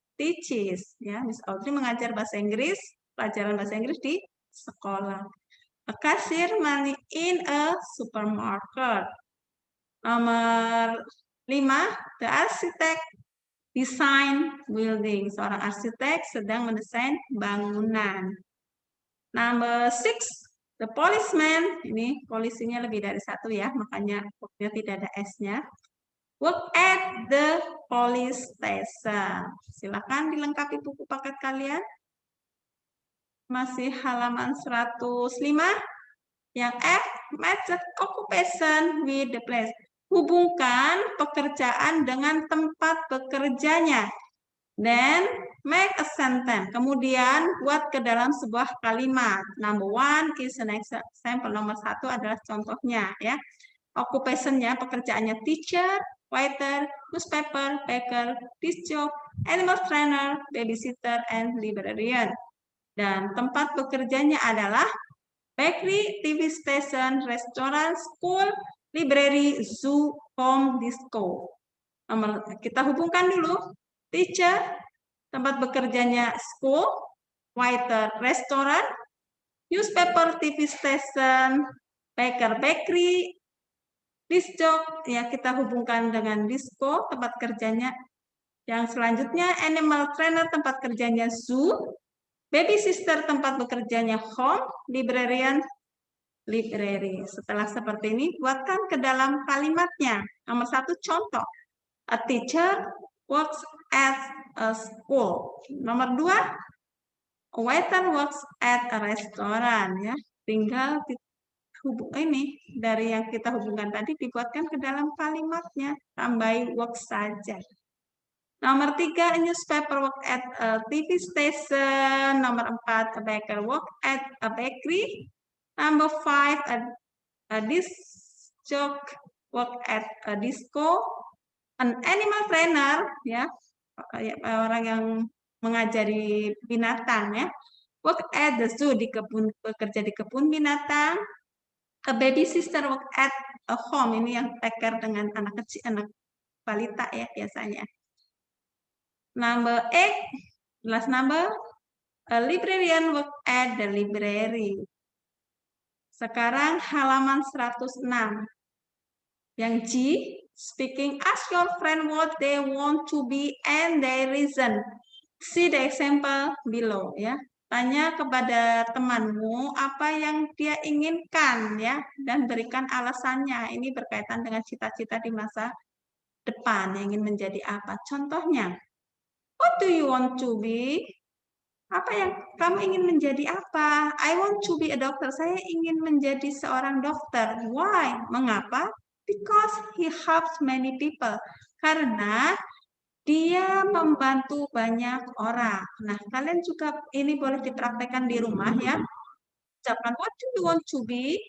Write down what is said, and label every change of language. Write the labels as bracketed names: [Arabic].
[Indonesian] Teaches ya, Miss Audrey mengajar bahasa Inggris, pelajaran bahasa Inggris di sekolah. [English] A cashier money in a supermarket. [Indonesian] Nomor 5, [English] the architect design building. [Indonesian] Seorang arsitek sedang mendesain bangunan. [English] Number 6, the policeman. [Indonesian] Ini polisinya lebih dari 1 ya, makanya worknya tidak ada S-nya. [English] Work at the police station. [Indonesian] Silakan dilengkapi buku paket kalian. Masih halaman 105. Yang F, [English] match occupation with the place. [Indonesian] Hubungkan pekerjaan dengan tempat bekerjanya. Dan [English] Make a sentence. [Indonesian] Kemudian buat ke dalam sebuah kalimat. [English] Number one is an example. [Indonesian] Nomor 1 adalah contohnya ya. Occupation-nya, pekerjaannya teacher, waiter, newspaper, baker, disc jockey, animal trainer, babysitter, and librarian. Dan tempat bekerjanya adalah bakery, TV station, restoran, school, library, zoo, home, disco. Kita hubungkan dulu. Teacher, tempat bekerjanya school, waiter, restoran, newspaper, TV station, baker, bakery, disc jockey, ya kita hubungkan dengan disco, tempat kerjanya. Yang selanjutnya, animal trainer, tempat kerjanya zoo, baby sister, tempat bekerjanya home, librarian, library. Setelah seperti ini, buatkan ke dalam kalimatnya. Nomor 1, contoh. [English] A teacher works at a school. [Indonesian] Nomor 2, [English] a waiter works at a restaurant. [Indonesian] Ya, tinggal ini dari yang kita hubungkan tadi dibuatkan ke dalam kalimatnya, tambahi work saja. Nomor 3, [English] a newspaper work at a TV station. [Indonesian] Nomor 4, [English] a baker work at a bakery. Number 5, a disc jockey work at a disco. An animal trainer, [Indonesian] ya, orang yang mengajari binatang, ya, [English] work at the zoo, [Indonesian] bekerja di kebun binatang. [English] A baby sister work at a home, [Indonesian] ini yang [English] take care [Indonesian] dengan anak kecil, anak balita ya biasanya. [English] Number 8, last number, a librarian work at the library. [Indonesian] Sekarang halaman 106. Yang G, [English] speaking, ask your friend what they want to be and their reason. See the example below, ya. [Indonesian] Tanya kepada temanmu apa yang dia inginkan, ya, dan berikan alasannya. Ini berkaitan dengan cita-cita di masa depan, yang ingin menjadi apa. Contohnya, [English] what do you want to be? [Indonesian] Apa yang kamu ingin menjadi apa? [English] I want to be a doctor. [Indonesian] Saya ingin menjadi seorang dokter. [English] Why? [Indonesian] Mengapa? [English] Because he helps many people. [Indonesian] Karena dia membantu banyak orang. Nah, kalian juga ini boleh dipraktekkan di rumah ya. Ucapkan [English] what do you want to be?